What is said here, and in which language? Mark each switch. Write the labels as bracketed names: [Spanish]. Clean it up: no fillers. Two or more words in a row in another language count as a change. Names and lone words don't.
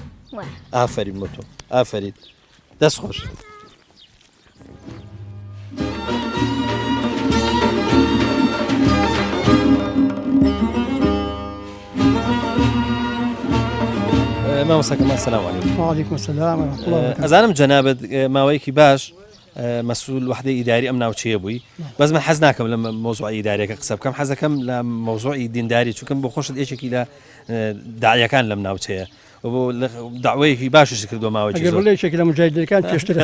[Central Kurdish] ئافرین بۆ تۆ ئافرین دەست خۆش مامۆستاکەمان [Arabic] سەلام عەلەیکوم. وعلیکم السلام ورحمة الله وبركاته. [Central Kurdish] ئەزانم جەنابەت ماوەیەکی باش مەسئول وحدەی ئیداری ئەم ناوچەیە بووی بەس من حەز ناکەم لە مۆزوعی ئیداریەکە قسە بکەم حەز دەکەم لە مۆزوعی دینداری چونکەم بۆ خۆشت یەکێکی لە داعیەکان لەم ناوچەیە بۆ داوایەکی باشش کردووە ماوەیەکی زۆر. ئەگەر بڵێ یەکێک لە مجاهیدەکان پێشترە